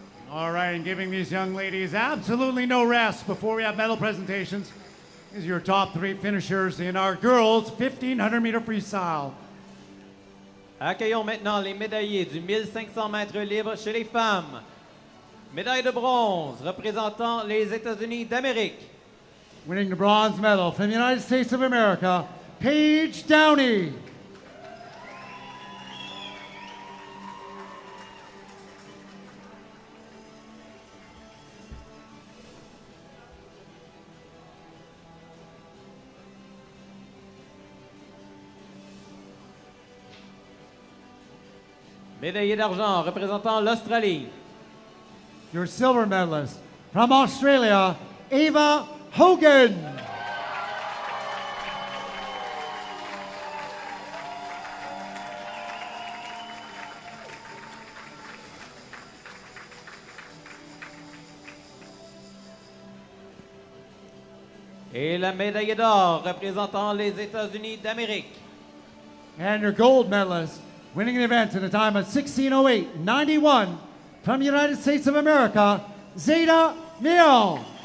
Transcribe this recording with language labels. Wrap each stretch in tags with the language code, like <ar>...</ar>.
<en>All right, and giving these young ladies absolutely no rest before we have medal presentations is your top 3 finishers in our girls 1500 meter freestyle.</en> <fr>Accueillons maintenant les médaillés du 1500 mètres libre chez les femmes. Médaille de bronze représentant les États-Unis d'Amérique.</fr> <en>Winning the bronze medal from the United States of America, Paige Downey.</en> <fr>Médaillé d'argent représentant l'Australie.</fr> <en>Your silver medalist from Australia, Ava Hogan.</en> <fr>Et la médaille d'or représentant les États-Unis d'Amérique.</fr> <en>And your gold medalist, winning the event in a time of 16:08.91 from the United States of America, Zeta Neal.</en>